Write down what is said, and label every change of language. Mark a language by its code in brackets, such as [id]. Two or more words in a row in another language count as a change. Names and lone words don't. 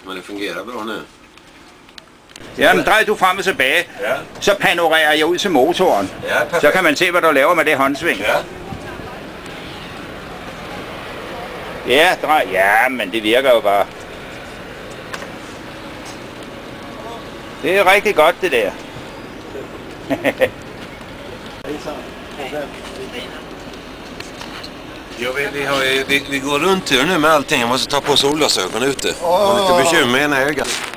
[sv] Men det fungerar bra nu. [da] Ja, men drej du frem og tilbage, Ja. så panorerer jeg ud til motoren. Ja, perfekt. Så kan man se, hvad du laver med det håndsving. Ja. Ja, drej. Ja, men det virker jo bare. Det er rigtig godt, det der. [sv] Ja, vi går runt här nu med allting. Jag måste ta på solglasögon ute. Har lite bekymmer med ena ögat.